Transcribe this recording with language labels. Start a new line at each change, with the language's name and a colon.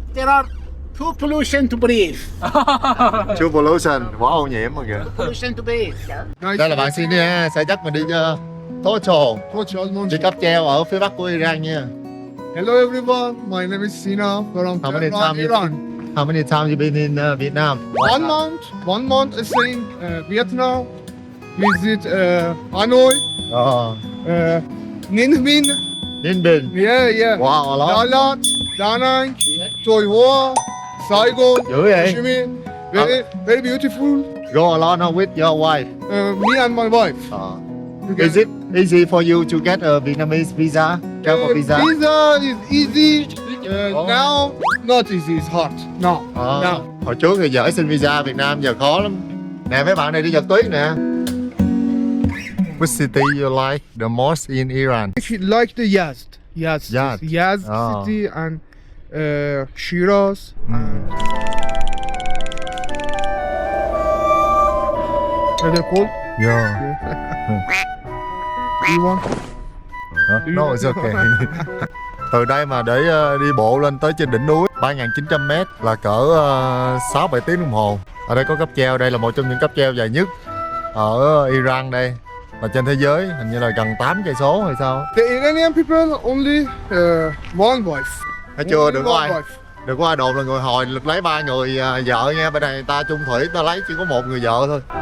English: There are too pollution to breathe. Too pollution,
Vietnamese: quá ô nhiễm mà kìa.
English: Pollution to breathe.
Vietnamese: Đây là bạn xin nha, sẽ dắt mình đi Tocho, đi cáp treo ở phía bắc của Iran nha.
English: Hello everyone, my name is Sina from Tehran, Iran. How many times you been in Vietnam? 1 month is in Vietnam. Visit Hanoi, Ninh Bình. Ninh Bình. Yeah. Wow, a lot.
Vietnamese: Đà Lạt, Đà Nẵng, Thôi Hoa, Saigon, Dữ vậy?
English: Hồ Chí Minh. Very beautiful. Go alone or with your wife? Me and my wife. Is it easy for you to get a Vietnamese visa? Travel visa? Visa is easy. Now, not easy, it's hard. No.
Vietnamese: Hồi trước thì dễ xin visa Việt Nam, giờ khó lắm. Nè mấy bạn này đi giật tuyết nè.
English: Which city you like the most in Iran? If you like the Yazd. Yazd city and Shiraz. Are they cold? Yeah. Do you want? No, it's okay.
Vietnamese: Từ đây mà để đi bộ lên tới trên đỉnh núi 3.900m là cỡ 6-7 tiếng đồng hồ. Ở đây có cáp treo, đây là một trong những cáp treo dài nhất ở Iran đây. Và trên thế giới hình như là gần 8 cây số hay sao?
English: The Iranian people only one wife.
Vietnamese: Thấy chưa, đừng có ai đồn là người Hồi được lấy 3 người vợ nha. Bên này người ta chung thủy, ta lấy chỉ có 1 người vợ thôi.